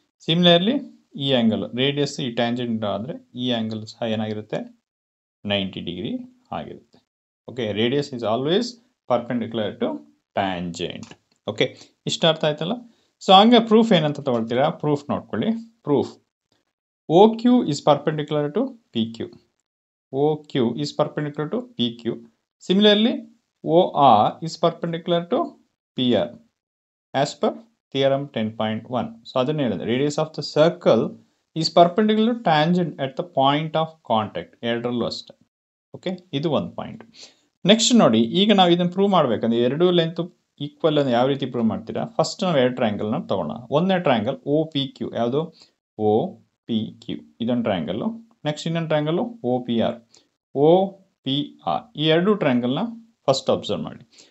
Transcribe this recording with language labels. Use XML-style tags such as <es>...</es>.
<kn>Similarly ಈ angle radius ಈ tangent ಆದರೆ ಈ ಆ್ಯಂಗಲ್ ಸಹ ಏನಾಗಿರುತ್ತೆ 90 ಡಿಗ್ರಿ ಆಗಿರುತ್ತೆ.</kn> <en>Okay, radius is always perpendicular to tangent.</en> <kn>Okay, ಇಷ್ಟ ಅರ್ಥ ಆಯ್ತಲ್ಲ. ಸೊ ಹಂಗೆ ಪ್ರೂಫ್ ಏನಂತ ತಗೊಳ್ತೀರಾ, ಪ್ರೂಫ್ ನೋಡ್ಕೊಳ್ಳಿ. Proof</kn> <en>OQ is perpendicular to PQ. OQ is perpendicular to PQ. Similarly, OR is perpendicular to PR as per theorem 10.1. So</en> <kn>ಅದನ್ನ ಹೇಳಿದೆ,</kn> <en>radius of the circle is perpendicular to tangent at the point of contact.</en> <kn>ಎರಡರಲ್ಲೂ ಅಷ್ಟೇ. Okay, ಇದು ಒಂದು point. Next ನೋಡಿ, ಈಗ ನಾವು ಇದನ್ನು ಪ್ರೂವ್ ಮಾಡಬೇಕಂದ್ರೆ ಎರಡು ಲೆಂತ್ ಈಕ್ವಲ್ ಅಂದರೆ ಯಾವ ರೀತಿ ಪ್ರೂವ್ ಮಾಡ್ತೀರಾ, ಫಸ್ಟ್ ನಾವು ಎರಡು ಟ್ರಯಾಂಗಲ್ನ ತಗೊಳ್ಳೋಣ. ಒಂದನೇ ಟ್ರಯಾಂಗಲ್ OPQ, ಯಾವುದು OPQ, ಇದೊಂದು ಟ್ರಯಾಂಗಲ್ಲು. ನೆಕ್ಸ್ಟ್ ಇನ್ನೊಂದು ಟ್ರಯಾಂಗಲ್ಲು OPR. ಈ ಎರಡು ಟ್ರಯಾಂಗಲ್ನ ಫಸ್ಟ್ ಅಬ್ಸರ್ವ್ ಮಾಡಿ.</kn>